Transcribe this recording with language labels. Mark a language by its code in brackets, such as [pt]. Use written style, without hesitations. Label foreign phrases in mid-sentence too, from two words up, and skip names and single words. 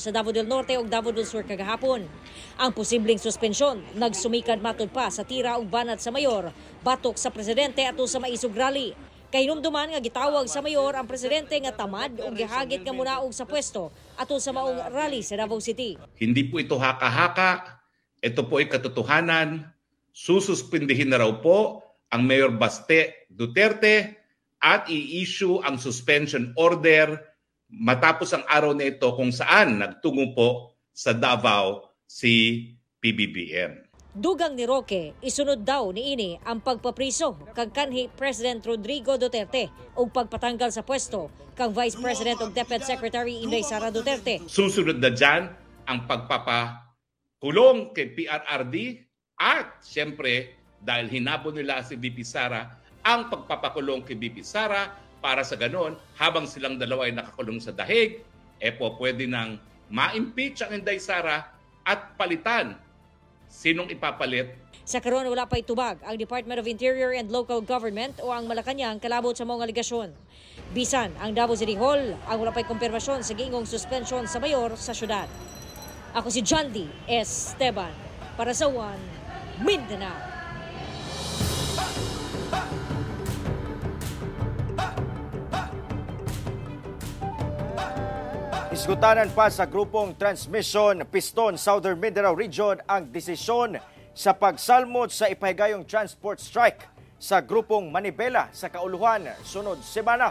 [ceb] sa Davao del Norte ug Davao del Sur kagahapon. Ang posibleng suspensyon nagsumikad matod pa sa tira ug banat sa mayor batok sa presidente ato sa maisog rally. Kay hinumduman nga gitawag sa mayor ang presidente nga tamad o gihagit nga munaog sa pwesto ato sa maong rally sa Davao City. [tl] Hindi po ito haka-haka, ito po ay katotohanan. Sususpindihin na raw po ang Mayor Baste Duterte at i-issue ang [en] suspension order [tl] matapos ang araw na ito kung saan nagtungo po sa Davao si PBBM. [ceb] Dugang ni Roque, isunod daw niini ang pagpapriso kang kanhi President Rodrigo Duterte o pagpatanggal sa pwesto kang Vice President o Deputy Secretary Inday Sara Duterte. [tl] Susunod na dyan ang pagpapakulong kay PRRD at siyempre dahil hinabo nila si VP Sara, ang pagpapakulong kay VP Sara para sa ganon habang silang dalawa ay nakakulong sa dahig, pwede nang ma-impeach ang Inday Sara at palitan. Sinong ipapalit? [ceb] Sa karon wala pa itubag ang Department of Interior and Local Government o ang Malacanang kalabot sa mga aligasyon. Bisan ang Davao City Hall ang wala pa'y kumpirmasyon sa giingong suspension sa mayor sa syudad. Ako si John D. Esteban para sa One Mindanao. Isgutanan pa sa grupong Transmission Piston Southern Mindanao Region ang desisyon sa pagsalmot sa ipahigayong transport strike sa grupong Manibela sa Kauluhan sunod semana.